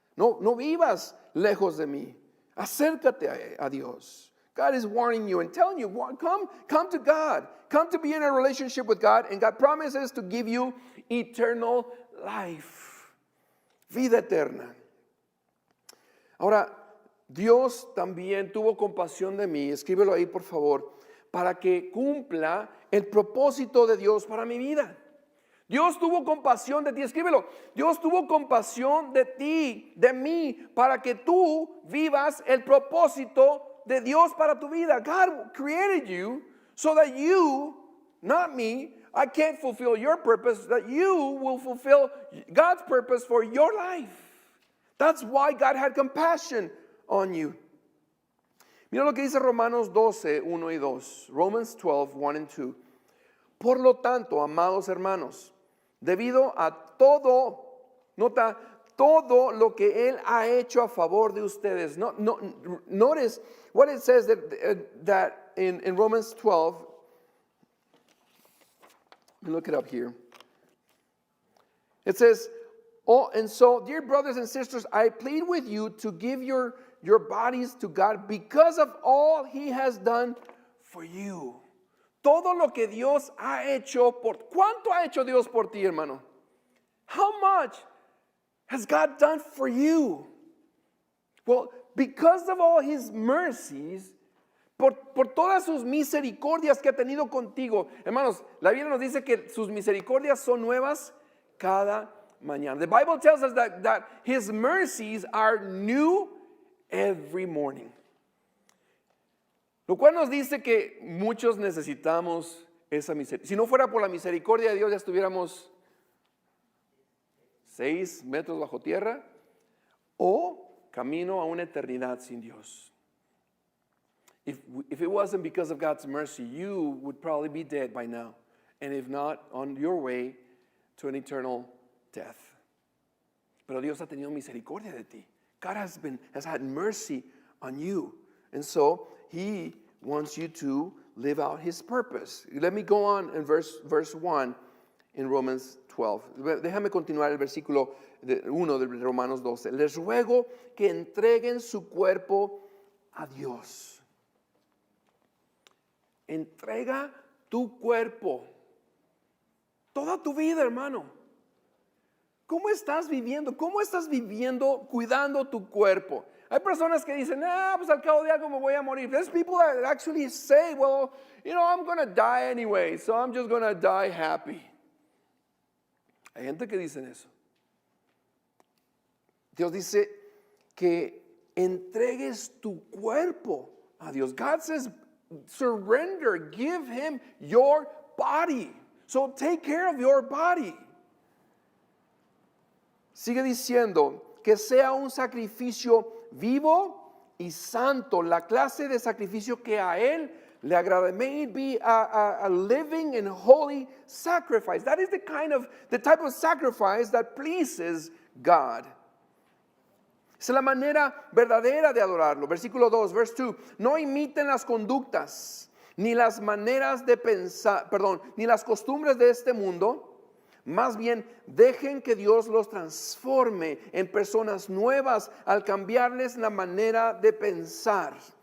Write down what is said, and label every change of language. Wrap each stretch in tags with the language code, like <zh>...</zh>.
<es>No vivas lejos de mí. Acércate a Dios.</es> <en>God is warning you and telling you, come to God. Come to be in a relationship with God. And God promises to give you eternal life.</en> <es>Vida eterna. Ahora, Dios también tuvo compasión de mí, escríbelo ahí por favor, para que cumpla el propósito de Dios para mi vida. Dios tuvo compasión de ti, escríbelo. Dios tuvo compasión de ti, de mí, para que tú vivas el propósito de Dios para tu vida.</es> <en>God created you so that you, not me, I can't fulfill your purpose, that you will fulfill God's purpose for your life. That's why God had compassion on you.</en> <es>Mira lo que dice Romanos 12, 1 y 2.</es> <en>Romans 12, 1 and 2.</en> <es>Por lo tanto, amados hermanos, debido a todo, nota, todo lo que Él ha hecho a favor de ustedes.</es> <en>Notice what it says that in Romans 12. Let me look it up here. It says, oh, and so, dear brothers and sisters, I plead with you to give your bodies to God because of all He has done for you.</en> <es>Todo lo que Dios ha hecho ¿cuánto ha hecho Dios por ti, hermano?</es> <en>How much has God done for you? Well, because of all His mercies,</en> <es>por todas sus misericordias que ha tenido contigo. Hermanos, la Biblia nos dice que sus misericordias son nuevas cada mañana.</es> <en>The Bible tells us that His mercies are new every morning.</en> <es>Lo cual nos dice que muchos necesitamos esa misericordia. Si no fuera por la misericordia de Dios, ya estuviéramos 6 metros bajo tierra o camino a una eternidad sin Dios.</es> <en>If it wasn't because of God's mercy, you would probably be dead by now. And if not, on your way to an eternal death.</en> <es>Pero Dios ha tenido misericordia de ti.</es> <en>God has had mercy on you. And so He wants you to live out His purpose. Let me go on in verse 1 in Romans 12.</en> <es>Déjame continuar el versículo 1 de Romanos 12. Les ruego que entreguen su cuerpo a Dios. Entrega tu cuerpo. Toda tu vida, hermano. ¿Cómo estás viviendo? ¿Cómo estás viviendo cuidando tu cuerpo? Hay personas que dicen, pues al cabo de algo me voy a morir.</es> <en>There's people that actually say, well, I'm going to die anyway, so I'm just going to die happy.</en> <es>Hay gente que dice eso. Dios dice que entregues tu cuerpo a Dios.</es> <en>God says, surrender, give him your body. So take care of your body.</en> <es>Sigue diciendo que sea un sacrificio vivo y santo, la clase de sacrificio que a él le agrada.</es> <en>May it be a living and holy sacrifice. That is the type of sacrifice that pleases God.</en> <es>Es la manera verdadera de adorarlo. Versículo 2,</es> <en>verse 2.</en> <es>No imiten las conductas, ni las maneras de pensar, ni las costumbres de este mundo. Más bien, dejen que Dios los transforme en personas nuevas al cambiarles la manera de pensar.</es>